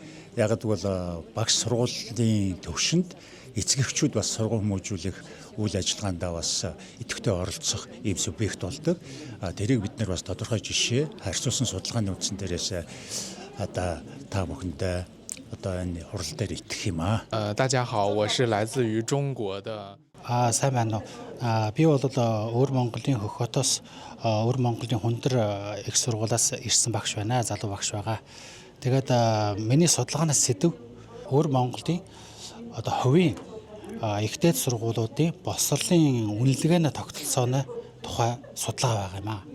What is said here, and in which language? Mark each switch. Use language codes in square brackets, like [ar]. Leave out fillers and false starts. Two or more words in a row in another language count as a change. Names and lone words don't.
[mn] Яг гэвэл багш сургуулийн төвшөнд эцэг эхчүүд бас сургууль хүмүүжүүлэх үйл ажиллагаанд бас идэвхтэй оролцох ийм субъект болдог. Тэрийг бид нар бас тодорхой жишээ харьцуулсан судалгааны үндсэн дээрээс одоо та бүхэндээ одоо энэ хурал дээр итгэх юм аа. [zh] 大家好，我是来自于中国的。 [mn] сайн байна уу? Би бол Өвөр Монголын Хөхөтөөс Өвөр Монголын Хүндэр их сургуулиас ирсэн багш байна. Залуу багш байгаа. Тэгээд миний судалгаанаас сэдв Өвөр Монголын одоо хувийн ихтэй сургуулиудын боловсролын үнэлгээний тогтолцооны тухай судалгаа байгаа юм аа.